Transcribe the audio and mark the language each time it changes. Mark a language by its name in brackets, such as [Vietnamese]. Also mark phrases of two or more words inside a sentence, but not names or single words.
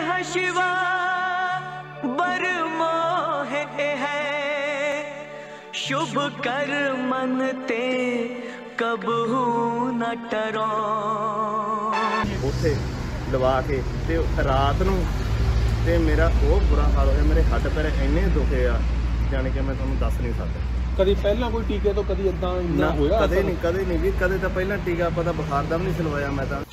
[Braj] शिवा बर मोहे है, शुभ कर मनते कबहू न टरो। [Punjabi] ਉੱਥੇ ਲਵਾ ਕੇ ਤੇ ਰਾਤ ਨੂੰ ਤੇ ਮੇਰਾ ਬਹੁਤ ਬੁਰਾ ਹਾਲ ਹੋਇਆ। ਮੇਰੇ ਹੱਡ ਪੈਰ ਇੰਨੇ ਦੁਖੇ ਆ ਜਾਣੀ ਕਿ ਮੈਂ ਤੁਹਾਨੂੰ ਦੱਸ ਨਹੀਂ ਸਕਦਾ। ਕਦੀ ਪਹਿਲਾਂ ਕੋਈ ਟੀਕੇ ਤੋਂ ਕਦੀ ਇਦਾਂ ਨਾ ਹੋਇਆ? ਕਦੇ ਨਹੀਂ ਵੀ ਕਦੇ ਤਾਂ ਪਹਿਲਾਂ ਟੀਕਾ ਪਤਾ ਬੁਖਾਰ ਦਾ ਵੀ ਨਹੀਂ ਸਿਲਵਾਇਆ ਮੈਂ ਤਾਂ।